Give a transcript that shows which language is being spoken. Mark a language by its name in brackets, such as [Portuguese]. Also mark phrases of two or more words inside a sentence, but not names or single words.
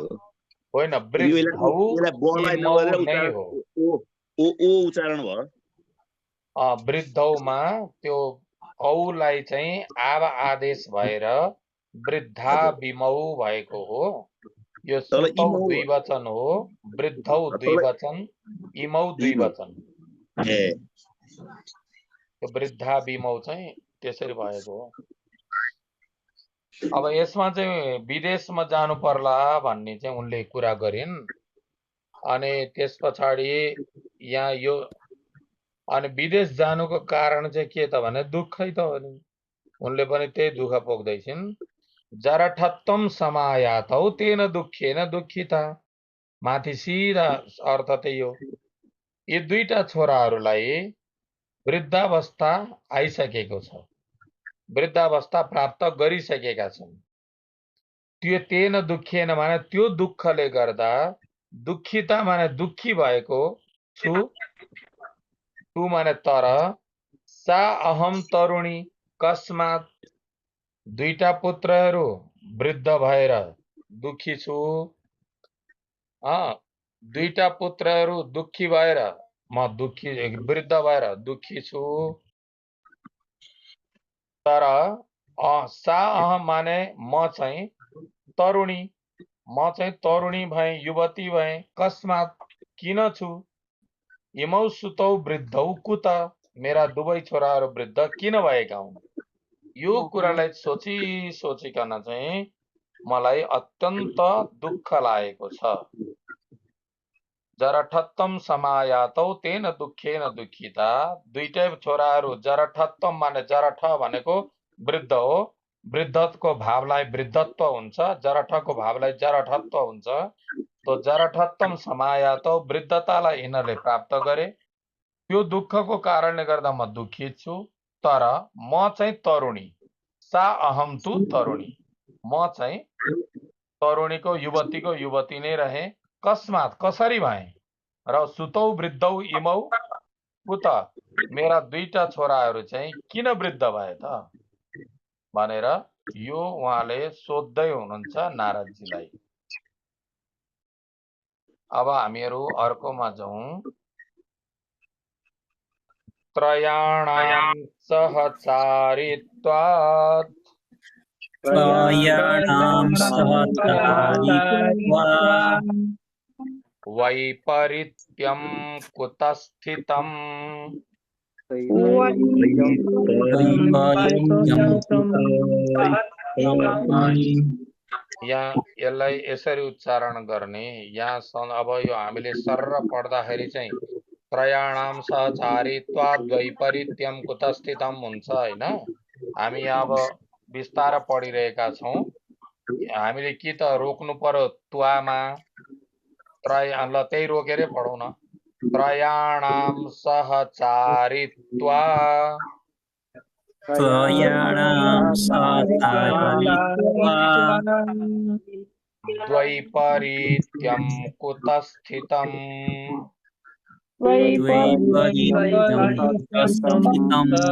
[Nepali] होइन, [Sanskrit] वृद्धौ इमौ [Nepali] नै हो। ओ उच्चारण भयो। वृद्धौमा त्यो औलाई चाहिँ आव आदेश भएर [Sanskrit] वृद्धा बिमौ [Nepali] भएको हो। यो सुतौ द्विवचन हो, वृद्धौ द्विवचन, इमौ द्विवचन। यो [Sanskrit] वृद्धा बिमौ [Nepali] चाहिँ त्यसरी भएको हो। अब यसमा चाहिँ विदेशमा जानु पर्ला भन्ने चाहिँ उनले कुरा गरिन्। अनि त्यस पछाडि यहाँ यो अनि विदेश जानुको कारण चाहिँ के त भने दुःखै त हो नि, उनले पनि त्यही दुःख पोख्दैछिन्। [Sanskrit] जरठत्वम समायातौ तेन दुःखेन दुःखिता, [Nepali] माथि सिधा अर्थ त्यही हो। यी दुईटा छोराहरूलाई वृद्धावस्था आइसकेको छ, वृद्धावस्था प्राप्त गरिसकेका छन्। त्यो [Sanskrit] तेन दुःखेन [Nepali] माने त्यो दुःखले गर्दा, दुःखिता माने दुःखी भएको छु, तु माने तर, [Sanskrit] सा अहम तरुणी कस्मात् [Nepali] दुईटा पुत्रहरू वृद्ध भएर दुःखी छु। दुईटा पुत्रहरू दुःखी भएर म दुःखी, वृद्ध भएर दुःखी छु। तर [Sanskrit] सा अहम [Nepali] माने म चाहिँ तरुणी, म चाहिँ तरुणी भएँ, युवती भएँ। कस्मात् किन छु? [Sanskrit] इमौ सुतौ वृद्धौ कुत, [Nepali] मेरा दुवै छोराहरू वृद्ध किन भएका हुन्? यो कुरालाई सोचिकन चाहिँ मलाई अत्यन्त दुःख लागेको छ। [Sanskrit] जरठत्तम समायातौ तेन दुःखेन दुःखिता। [Nepali] दुईटै छोराहरू जरठत्तम माने जरठ भनेको वृद्ध हो। वृद्धको भावलाई वृद्धत्व हुन्छ, जरठको भावलाई जरठत्व हुन्छ। [Sanskrit] तो जरठत्तम समायातौ [Nepali] वृद्धतालाई यिनीहरूले प्राप्त गरे। त्यो दुःखको कारणले गर्दा म दुःखित छु। तर म चाहिँ तरुणी, [Sanskrit] सा अहम तु तरुणी, [Nepali] म चाहिँ तरुणीको युवतीको युवती नै रहे। कस्मात कसरी भए र [Sanskrit] सुतौ वृद्धौ इमौ उत [Nepali] मेरा दुईटा छोराहरू चाहिँ किन वृद्ध भए त भनेर यो उहाँले सोध्दै हुनुहुन्छ नारदजीलाई। अब हामीहरू अर्कोमा जाउँ। [Sanskrit] त्रयाणां सहचारित्वात् त्रयाणां सहचारित्वात् वैपरीत्यं कुतस्थितम्। [Nepali] यहाँ यसलाई यसरी उच्चारण गर्ने। यहाँ अब यो हामीले सर्र पढ्दाखेरि चाहिँ [Sanskrit] त्रयाणां सहचारित्वात् वैपरीत्यं कुतस्थितम् [Nepali] हुन्छ हैन। हामी अब बिस्तार पढिरहेका छौं। हामीले कि त रोक्नु पर्यो त्वामा, ल त्यही रोकेरै पढौँ न। [Sanskrit] त्रयाणां सहचारित्वात् त्रयाणां सहचारित्वात् द्वैपरीत्यं कुतस्थितम्। द्वैपरीत्यं कुतस्थितम्।